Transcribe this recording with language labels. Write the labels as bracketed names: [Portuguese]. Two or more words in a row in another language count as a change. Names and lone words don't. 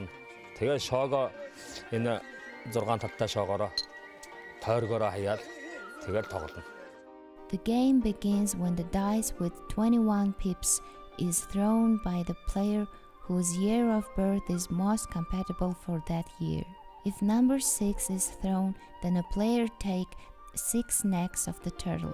[Mongolian] Тэгээд шоогоо энэ 6 талтай шоогоороо тойргоороо хаяад тэгээд тоглоно. [English] The game begins when the dice with 21 pips is thrown by the player whose year of birth is most compatible for that year. If number 6 is thrown, then a player takes 6 necks of the turtle.